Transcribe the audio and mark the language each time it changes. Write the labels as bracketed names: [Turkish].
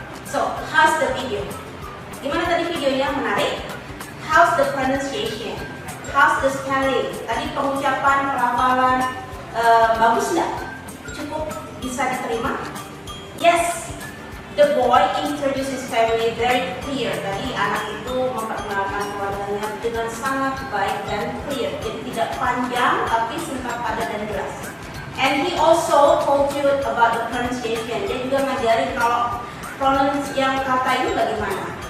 [English] So, how's the video? [Indonesian] Gimana tadi videonya? Menarik? [English] How's the pronunciation? How's the spelling? [Indonesian] Tadi pengucapan, pelafalan, bagus nggak? Cukup bisa diterima? [English] Yes. The boy introduces family very clear. [Indonesian] Tadi anak itu memperkenalkan keluarganya dengan sangat baik dan clear. Jadi tidak panjang tapi singkat, padat dan jelas. [English] And he also told you about the pronunciation. [Indonesian] Dia juga ngajarin kalau pronounce yang kata ini bagaimana.